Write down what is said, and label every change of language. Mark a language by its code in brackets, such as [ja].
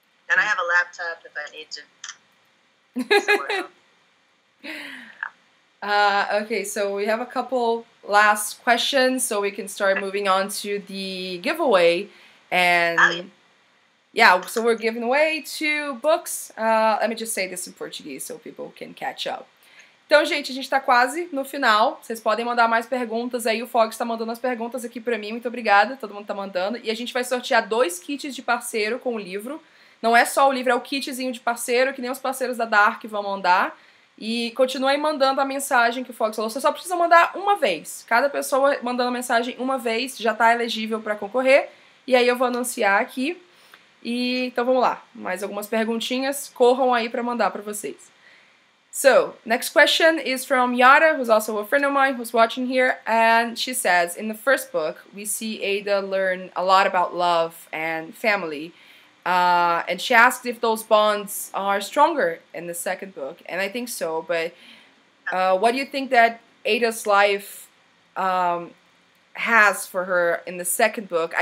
[en] And I have a laptop if I need to somewhere else. Okay, so we have a couple last questions, so we can start moving on to the giveaway. And yeah, so we're giving away 2 books. Let me just say this in Portuguese so people can catch up. [pt] Então, gente, a gente tá quase no final. Vocês podem mandar mais perguntas aí. O Fox tá mandando as perguntas aqui pra mim. Muito obrigada. Todo mundo tá mandando. E a gente vai sortear 2 kits de parceiro com o livro. Não é só o livro, é o kitzinho de parceiro, que nem os parceiros da Dark vão mandar. E continuem mandando a mensagem que o Fox falou. Você só precisa mandar uma vez. Cada pessoa mandando a mensagem uma vez já tá elegível pra concorrer. E aí eu vou anunciar aqui. E então vamos lá. Mais algumas perguntinhas. Corram aí pra mandar pra vocês. [en] So, next question is from Yara, who's also a friend of mine who's watching here, and she says, in the first book, we see Ada learn a lot about love and family, and she asks if those bonds are stronger in the second book, and I think so, but what do you think that Ada's life has for her in the second book?